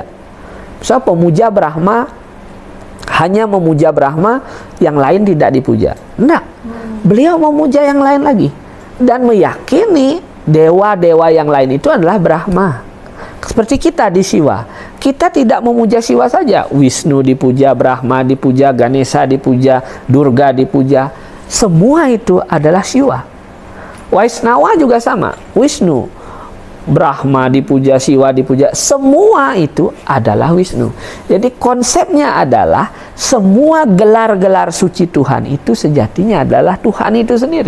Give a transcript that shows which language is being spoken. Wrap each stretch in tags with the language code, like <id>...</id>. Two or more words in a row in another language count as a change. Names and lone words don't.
<id>Misal pemuja Brahma hanya memuja Brahma, yang lain tidak dipuja. Enggak. Beliau memuja yang lain lagi. dan meyakini dewa-dewa yang lain itu adalah Brahma. Seperti kita di Siwa, kita tidak memuja Siwa saja. Wisnu dipuja, Brahma dipuja, Ganesha dipuja, Durga dipuja. Semua itu adalah Siwa. Waisnawa juga sama. Wisnu, Brahma dipuja, Siwa dipuja. Semua itu adalah Wisnu. Jadi konsepnya adalah semua gelar-gelar suci Tuhan itu sejatinya adalah Tuhan itu sendiri.</id>